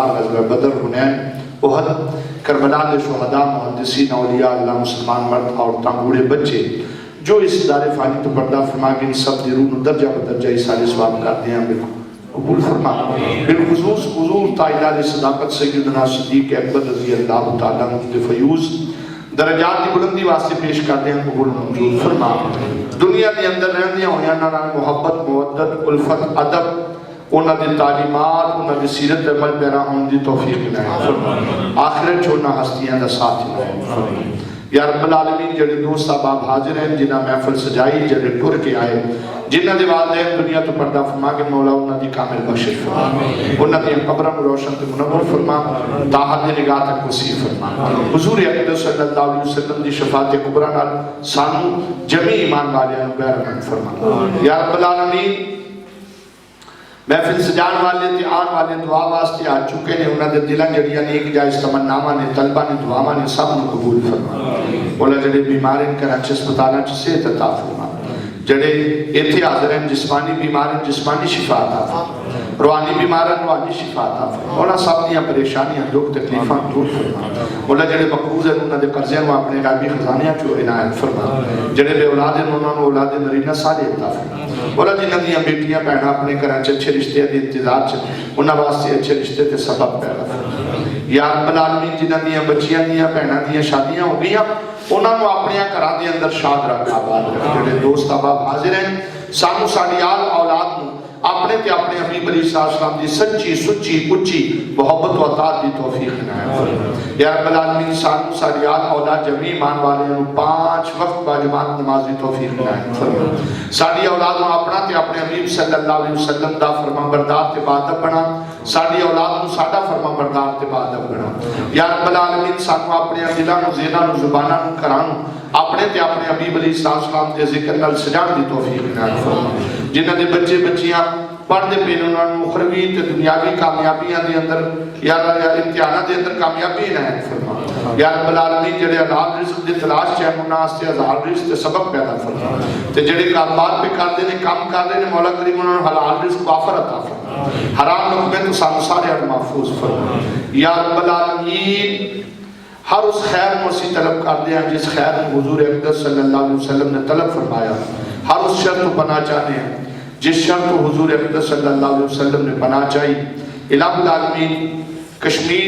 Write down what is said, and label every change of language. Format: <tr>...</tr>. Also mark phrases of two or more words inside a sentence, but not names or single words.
<pa>غزوہ بدر حنین احد کربلا کے شہداء محدثین اولیاء اللہ مسلمان مرد عورتاں بوڑھے بچے جو اس دار فانی تو پردہ فرما کے ان سب دی روح درجہ بدرجہ اسال ثواب کر دیا قبول فرما بالخصوص</pa> <ur>حضور تائیدار صداقت سیدنا صدیق اکبر</ur> <ar>رضی اللہ تعالیٰ عنہ</ar> <ur>فیوز درجات کی بلندی واسطے پیش کرتے ہیں قبول منظور فرما دنیا کے اندر</ur> <pa>رہندیاں ہویاں نال محبت مودت الفت ادب انہاں دی تعلیمات انہاں دی سیرت عمل پیرا ہون دی توفیق عنایت فرما آخرت چھوڑنا ہستیاں دا ساتھ عنایت فرما</pa> <ar>یا رب العالمین</ar> <pa>جڑے دوست احباب حاضر ہیں جنہاں محفل سجائی جڑے ٹر کے آئے جنہاں دے والدین دنیا تو پردہ فرما کے مولا انہاں دی کامل بخشش فرما انہاں دی قبروں روشن تے منور فرما تاحت نگاہ تک وسیع فرما حضور اقدس</pa> <ar>صلی اللہ علیہ وسلم</ar> <pa>دی شفاعت کبریٰ نال سانو جمعی ایمان والیاں بہرمند فرما</pa> <ar>یا رب العالمین</ar> <pa>محفل سجان والے تے آن والے دعا واسطے آ چکے نے انہاں دے دلاں جڑیاں نیک جائز تمناواں نے طلباں نے دعاواں نے سب نو قبول فرما مولا جڑے بیمار ہیں کراچی ہسپتالاں چ صحت عطا فرما جڑے ایتھے حاضر ہیں جسمانی بیمار ہیں جسمانی شفا عطا فرما روحانی بیمار ہیں روحانی شفا عطا فرما مولا سب دیاں پریشانیاں دکھ تکلیفاں دور فرما مولا جڑے مقروض ہیں انہاں دے قرضیاں نو اپنے غیبی خزانیاں چوں عنایت فرما جڑے بے اولاد ہیں انہاں نو اولاد نرینہ صالح عطا فرما مولا جنہاں دیاں بیٹیاں بہناں اپنے گھراں چ اچھے رشتے دی انتظار چ انہاں واسطے اچھے رشتے تے سبب پیدا فرما</pa> <ar>یا رب العالمین</ar> <pa>جنہاں دیاں بچیاں دیاں بہناں دیاں شادیاں ہو گئیاں انہاں نو اپنے گھراں دے اندر شاد رکھ آباد رکھ جڑے دوست احباب حاضر ہیں سانو ساڈی آل اولاد نو اپنے تے اپنے حبیب</pa> <ar>علیہ السلام</ar> <pa>دی سچی سچی اچھی محبت و اطاعت دی توفیق عنایت فرما</pa> <ar>یا رب العالمین</ar> <pa>سانو ساڈی آل اولاد جمعی ایمان والیاں نو 5 وقت با جماعت نماز دی توفیق عنایت فرما ساڈی اولاد نو اپنا تے اپنے حبیب</pa> <ar>صلی اللہ علیہ وسلم</ar> <pa>دا فرمانبردار تے باادب بنا ساڈی اولاد نو ساڈا فرمانبردار تے باادب بنا</pa> <ar>یا رب العالمین</ar> <pa>سانو اپنے دلاں نو ذہناں نو زباناں نو کراں نو اپنے تے اپنے حبیب</pa> <ar>علیہ السلام</ar> <pa>دے ذکر نال سجان دی توفیق عنایت فرما جنہاں دے بچے بچیاں پڑھتے پہ انہوں نے مخروی تے دنیاوی کامیابیاں دے اندر یا امتحانات دے اندر کامیابی عنایت فرما</pa> <ar>یا رب العالمین</ar> <pa>جڑے حلال رزق دی تلاش چ انہاں واسطے ہزار رزق تے سبب پیدا فرما تے جڑے کاروبار پہ کردے نے کام کردے نے مولا کریم انہاں نوں حلال رزق وافر عطا فرما حرام لقمے تو سانو سارے محفوظ فرما</pa> <ar>یا رب العالمین</ar> <pa>ہر اس خیر کو اسی طلب کردے ہیں جس خیر کو حضور اقدس</pa> <ar>صلی اللہ علیہ وسلم</ar> <pa>نے طلب فرمایا ہر اس شر کو</pa> <ur>پناہ چاہتے ہیں</ur> <pa>جس شر کو حضور اقدس</pa> <ar>صلی اللہ علیہ وسلم</ar> <pa>نے پناہ چاہی</pa> <ar>الہ العالمین</ar> <pa>کشمیر</pa>